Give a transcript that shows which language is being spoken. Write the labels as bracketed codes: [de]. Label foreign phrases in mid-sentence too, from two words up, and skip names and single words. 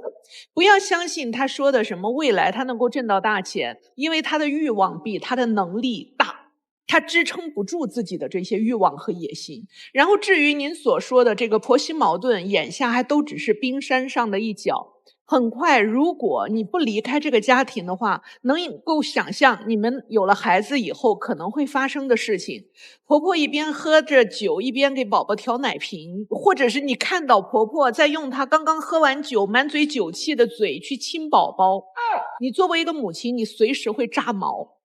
[zh] 不要相信他說的什麼未來他能夠掙到大錢，因為他的慾望比他的能力大，他支撐不住自己的這些慾望和野心。然後至於您所說的這個婆媳矛盾，眼下還都只是冰山上的一角。很快，如果你不離開這個家庭的話，能夠想象你們有了孩子以後可能會發生的事情。婆婆一邊喝着酒，一邊給寶寶調奶瓶，或者是你看到婆婆在用她剛剛喝完酒滿嘴酒氣的嘴去親寶寶，你作為一個母親，你隨時會炸毛。